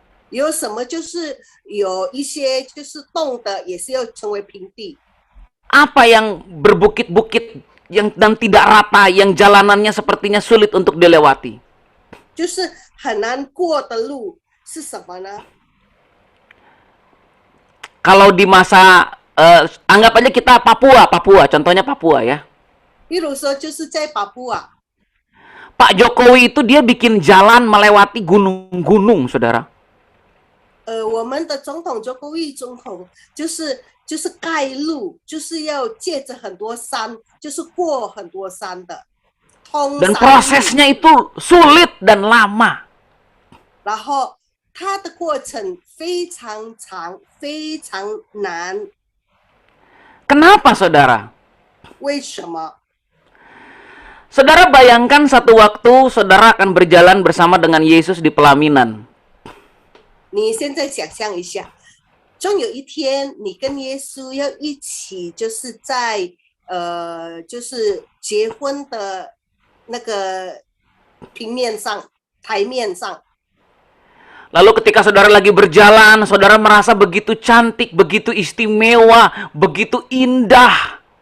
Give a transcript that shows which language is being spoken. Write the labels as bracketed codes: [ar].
[zh] 有什么就是有一些就是洞的，也是要成为平地。 [id] Apa yang berbukit-bukit dan tidak rata, yang jalanannya sepertinya sulit untuk dilewati? [zh] 就是很难过的路是什么呢？ [id] Kalau di masa anggap aja kita Papua, contohnya Papua ya. [zh] 比如说就是在巴布亚， [id] Pak Jokowi itu dia bikin jalan melewati gunung-gunung, saudara. [zh] 我们的总统周公义总统就是盖路，就是要借着很多山，就是过很多山的。 [id] Dan prosesnya itu sulit dan lama. [zh] 然后它的过程非常长，非常难。 [id] Kenapa, saudara? [zh] 为什么？ [id] Saudara bayangkan satu waktu saudara akan berjalan bersama dengan Yesus di pelaminan. [zh] 你现在想象一下，终有一天你跟耶稣要一起，就是在就是结婚的那个平面上、台面上。 [id] Lalu ketika saudara lagi berjalan, saudara merasa begitu cantik, begitu istimewa, begitu indah.